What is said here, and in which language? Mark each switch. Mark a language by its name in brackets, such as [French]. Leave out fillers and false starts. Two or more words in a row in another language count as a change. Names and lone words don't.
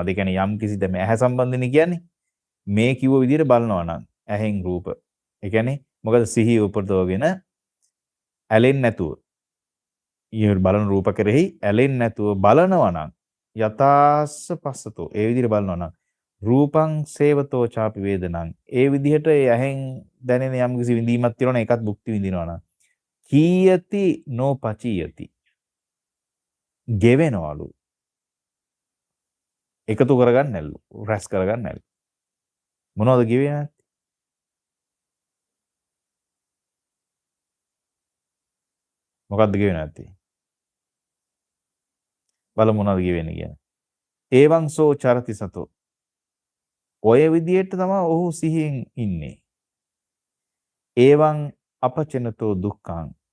[Sinhala] ඒ කියන්නේ යම්කිසි දැන් ඇහැ සම්බන්ධනේ කියන්නේ මේ කිව්ව විදිහට බලනවා නම් ඇහෙන් රූප. ඒ කියන්නේ මොකද සිහිය උපදවගෙන ඇලෙන්නේ නැතුව ඊට බලන රූප කෙරෙහි ඇලෙන්නේ නැතුව බලනවා නම් [Pali] යතාස්ස පස්සතෝ [Sinhala] ඒ විදිහට බලනවා නම් [Pali] රූපං සේවතෝ ചാපි වේදනං [Sinhala] ඒ විදිහට ඒ ඇහෙන් දැනෙන යම් කිසි විඳීමක් තියෙනවා ඒකත් භුක්ති විඳිනවා නම් [Pali] කීයති නොපචීයති [Sinhala] ගෙවෙනවලු එකතු කරගන්න නැල්ලු රැස් කරගන්න නැල්ලු මොනවද ගෙවෙන්නේ මොකද්ද ගෙවෙන්නේ නැත්තේ බලමු මොනවද ගෙවෙන්නේ කියන්නේ [Pali] ඒවං සෝ චරති සතෝ [Sinhala] ඔය විදිහට තමයි ඔහු සිහියෙන් ඉන්නේ [Pali] ඒවං අපචනතෝ දුක්ඛං